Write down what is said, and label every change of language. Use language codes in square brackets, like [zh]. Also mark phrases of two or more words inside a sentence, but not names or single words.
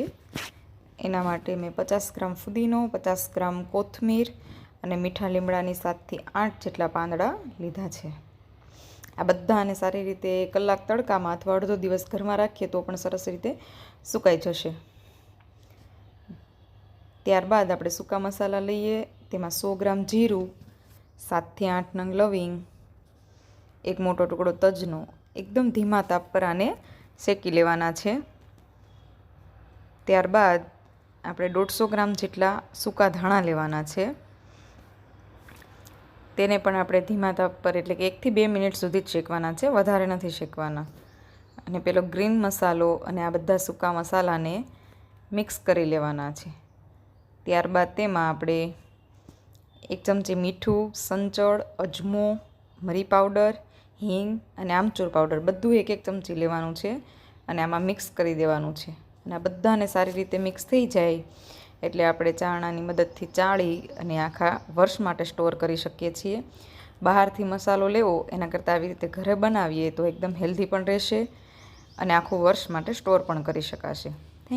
[gu] એના માટે મેં 50 ગ્રામ ફુદીનો, 50 ગ્રામ કોથમીર અને મીઠા લીમડાની 7 થી 8 જેટલા પાંદડા લીધા છે। આ બધાને સારી રીતે કલાક તડકામાં અથવા અડધો દિવસ ઘરમાં રાખીએ તો પણ સરસ રીતે સુકાઈ જશે। ત્યારબાદ આપણે સૂકા મસાલા લઈએ। તેમાં 100 ગ્રામ જીરું, 7 થી 8 નંગ લવિંગ, એક મોટો ટુકડો તજનો એકદમ ધીમા તાપ પર અને શેકી લેવાના છે। ત્યારબાદ આપણે 150 ગ્રામ જેટલા સૂકા ધાણા લેવાના છે। તેને પણ આપણે ધીમા તાપ પર એટલે કે 1 થી 2 મિનિટ સુધી શેકવાના છે, વધારે નથી શેકવાના। અને પેલો ગ્રીન મસાલો અને આ બધા સૂકા મસાલાને મિક્સ કરી લેવાના છે। ત્યારબાદ તેમાં આપણે 1 ચમચી મીઠું, સંચળ, અજમો, મરી પાઉડર, હીંગ અને આમચૂર પાવડર બધું 1-1 ચમચી લેવાનું છે અને આમાં મિક્સ કરી દેવાનું છે। અને આ બધાને સારી રીતે મિક્સ થઈ જાય એટલે આપણે ચાળણાની મદદથી ચાળી અને આખા વર્ષ માટે સ્ટોર કરી શકીએ છીએ। બહારથી મસાલો લેવો એના કરતાં આવી રીતે ઘરે બનાવીએ તો એકદમ હેલ્ધી પણ રહેશે અને આખું વર્ષ માટે સ્ટોર પણ કરી શકાશે।